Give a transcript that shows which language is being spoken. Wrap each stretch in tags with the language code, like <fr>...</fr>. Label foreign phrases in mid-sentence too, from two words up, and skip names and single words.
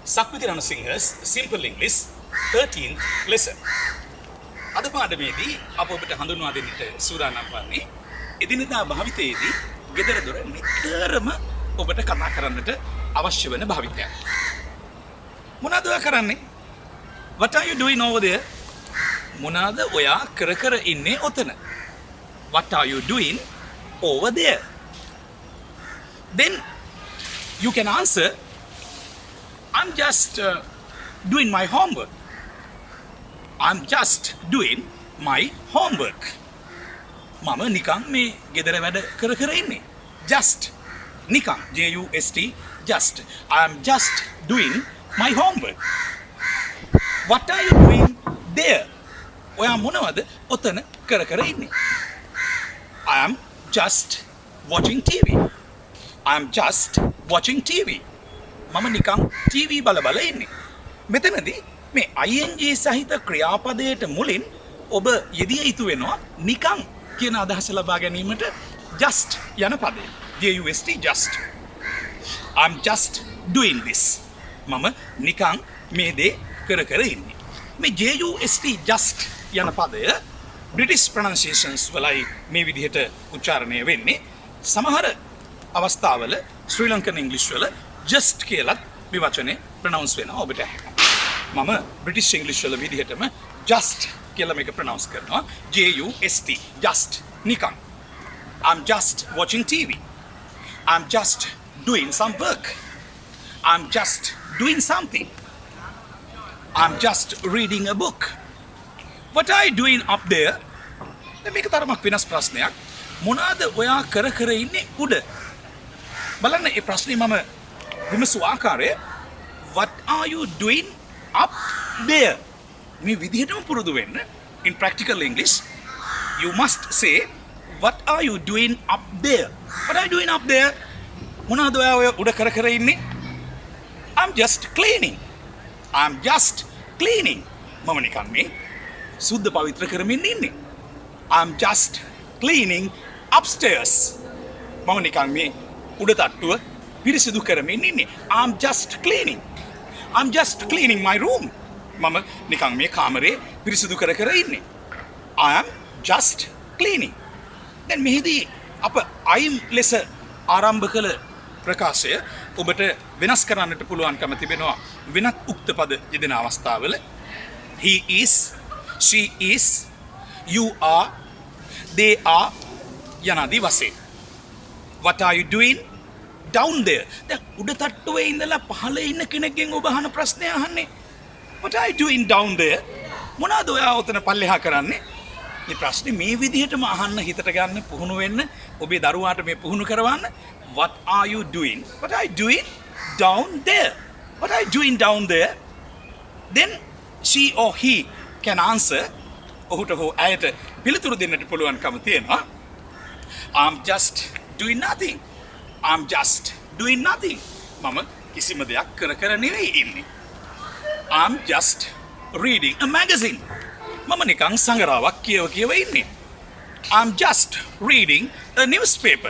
<en>Sakwithi Ranasinghe's Simple English 13th lesson.</en> <si>අද පාඩමේදී අප ඔබට හඳුන්වා දෙන්නට සූදානම් වන්නේ එදිනෙදා භාවිතයේදී ගෙදර දොර නිතරම ඔබට කතා කරන්නට අවශ්‍ය වෙන භාවිතයක්. මොනවද ඔයා කරන්නේ?</si> <en>What are you doing over there?</en> <si>මොනවද ඔයා කර ඉන්නේ ඔතන?</si> <en>What are you doing over there? Then you can answer, I'm just doing my homework. I'm just doing my homework.</en> <si>මම නිකන් මේ ගෙදර වැඩ කර ඉන්නේ.</si> <en>Just නිකන් just just I am just doing my homework. What are you doing there?</en> <si>ඔයා මොනවද ඔතන කර ඉන්නේ?</si> <en>I am just watching TV. I am just watching TV.</en> <si>මම නිකන් TV බල ඉන්නේ. මෙතනදී මේ ing සහිත ක්‍රියාපදයට මුලින් ඔබ යෙදිය යුතු වෙනවා නිකන් කියන අදහස ලබා ගැනීමට just යන පදය.</si> <en>just just. I'm just doing this.</en> <si>මම නිකන් මේ දේ කර ඉන්නේ. මේ</si> <en>just just</en> <si>යන පදය</si> <en>British pronunciations</en> <si>වලයි මේ විදිහට උච්චාරණය වෙන්නේ. සමහර අවස්ථාවල ශ්‍රී ලංකන් ඉංග්‍රීසි වල just කියලත් මේ වචනේ ප්‍රොනවුන්ස් වෙනවා ඔබට. මම</si> <en>British English</en> <si>වල විදිහටම just කියලා මේක ප්‍රොනවුන්ස් කරනවා.</si> <en>just නිකන්. I'm just watching TV. I'm just doing some work. I'm just doing something. I'm just reading a book. What are you doing up there?</en> <si>දැන් මේක තරමක් වෙනස් ප්‍රශ්නයක්. මොනවාද ඔයා කර ඉන්නේ උඩ? බලන්න මේ ප්‍රශ්නේ මම විමසු ආකාරය</si> <en>what are you doing up there?</en> <si>මේ විදිහටම පුරුදු වෙන්න.</si> <en>In practical English you must say what are you doing up there? What are you doing up there?</en> <si>මොනවාද ඔයා ඔය උඩ කර ඉන්නේ?</si> <en>I'm just cleaning. I'm just cleaning.</en> <si>මම නිකන් මේ සුද්ධ පවිත්‍ර කරමින් ඉන්නේ.</si> <en>I'm just cleaning upstairs.</en> <si>මම නිකන් මේ උඩ තට්ටුව පිරිසිදු කරමින් ඉන්නේ.</si> <en>I'm just cleaning. I'm just cleaning my room.</en> <si>මම නිකන් මේ කාමරේ පිරිසිදු කර ඉන්නේ.</si> <en>I am just cleaning.</en> <si>දැන් මෙහිදී අප I'm ලෙස ආරම්භ කළ ප්‍රකාශය ඔබට වෙනස් කරන්නට පුළුවන්කම තිබෙනවා වෙනත් උක්ත පද යෙදෙන අවස්ථාවල.</si> <en>He is, she is, you are, they are</en> <si>යනාදී වශයෙන්.</si> <en>What are you doing down there?</en> <si>දැන් උඩ තට්ටුවේ ඉඳලා පහළ ඉන්න කෙනෙක්ගෙන් ඔබ අහන ප්‍රශ්නය අහන්නේ</si> <en>What are you doing down there?</en> <si>මොනවද ඔයා ඔතන පල්ලෙහා කරන්නේ? මේ ප්‍රශ්නේ මේ විදිහටම අහන්න හිතට ගන්න පුහුණු වෙන්න ඔබේ දරුවාට මේ පුහුණු කරවන්න.</si> <en>What are you doing? What are you doing down there? What are you doing down there? Then she or he can answer.</en> <si>ඔහුට හෝ ඇයට පිළිතුරු දෙන්නට පුළුවන්කම තියෙනවා.</si> <en>I'm just doing nothing. I'm just doing nothing.</en> <si>මම කිසිම දෙයක් කර නෙවෙයි ඉන්නේ.</si> <en>I'm just reading a magazine.</en> <si>මම නිකන් සංගරාවක් කියව ඉන්නේ.</si> <en>I'm just reading a newspaper.</en>